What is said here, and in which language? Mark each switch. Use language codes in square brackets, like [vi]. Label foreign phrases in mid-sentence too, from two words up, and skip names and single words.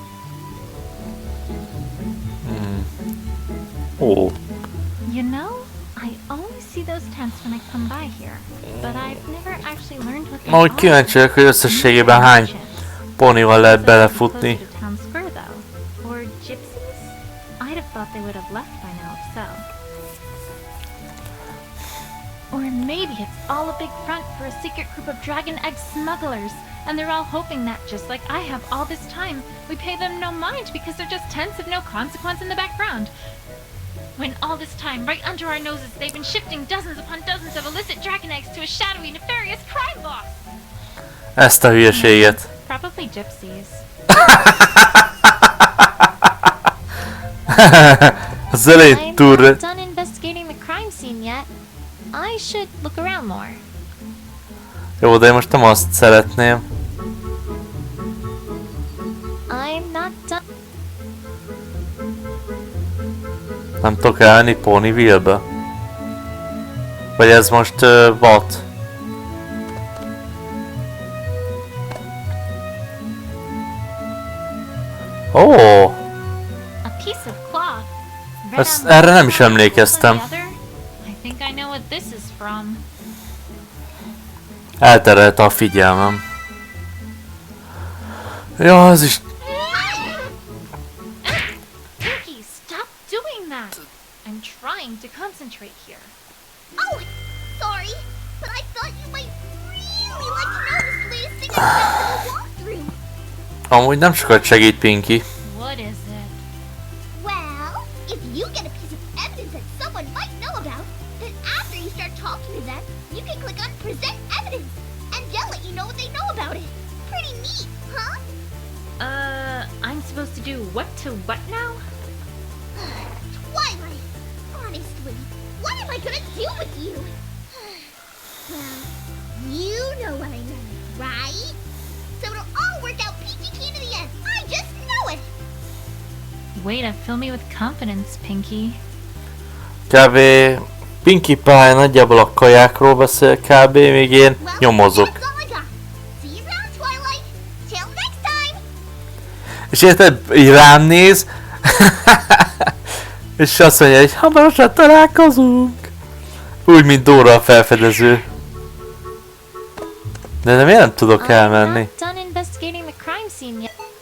[hu] Ó, [en] You know, I always see those tents when I come by here, but I've never actually learned what they [hu] ma úgy [en] are. [hu] kíváncsi vagyok, hogy összességében hány ponival lehet belefutni. [en] Closer to town square, though. Or gypsies? I'd have thought they would have left by now if so. Or maybe it's all a big front for a secret group of dragon egg smugglers, and they're all hoping that, just like I have all this time, we pay them no mind because they're just tents of no consequence in the background. When all this time, right under our noses, they've been shifting dozens upon dozens of illicit dragon eggs to a shadowy, nefarious crime boss! [hu] Ezt a hülyeséget. [en] Probably gypsies. [hu] Az elején [en] I'm [hu] túl... [en] not done investigating the crime scene yet. I should look around more. [hu] Jó, de én most nem azt szeretném. Nem tudok elmenni Ponyville-be? Vagy ez most what? Ó! Oh, [en] A piece of cloth. [hu] erre nem is emlékeztem. [en] I think I know what this is from. [hu] Elterelte a figyelmem. Ja, ez is... [en] Pinky, stop doing that! I'm trying to concentrate here. Oh, sorry, but I thought you might really like to know this latest thing I found in the walkthrough. [hu] Amúgy nem sokat segít Pinky. [en] What is it? Well, if you get a piece of evidence that someone might know about, then after you start talking to them, you can click on Present Evidence, and they'll let you know what they know about it. Pretty neat, huh? I'm supposed to do what to what now? Twilight, honestly, what am I gonna do with you? Well, you know what I mean, right? So it'll all work out peachy keen to the end. I just know it. Way to fill me with confidence, Pinky. [hu] Kb. Pinky Pie nagyjából a kajákról beszél kb. Még én [en] Well, [hu] nyomozok. [en] that's all I got. See you around, Twilight. Till next time. [hu] És érted, így rám néz, és azt mondja, hogy hamarosan találkozunk. Úgy, mint Dóra a felfedező. De miért nem tudok elmenni? [en] Not done investigating the crime scene yet.